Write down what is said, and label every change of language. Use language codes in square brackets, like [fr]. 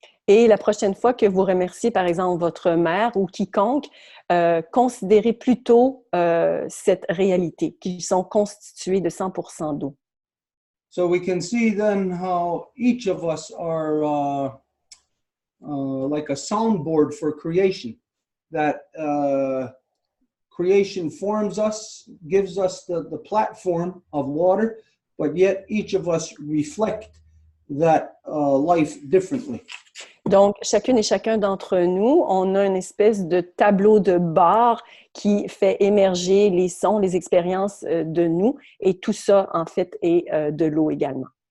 [fr] Et la prochaine fois que vous remerciez, par exemple, votre mère ou quiconque, considérez plutôt cette réalité, qu'ils sont constitués de 100% d'eau. [en] So we can see then how each of us are like a soundboard for creation. That creation forms us, gives us the platform of water, but yet each of us reflect that life differently. [fr] Donc, chacune et chacun d'entre nous, on a une espèce de tableau de bord qui fait émerger les sons, les expériences de nous, et tout ça, en fait, est de l'eau également.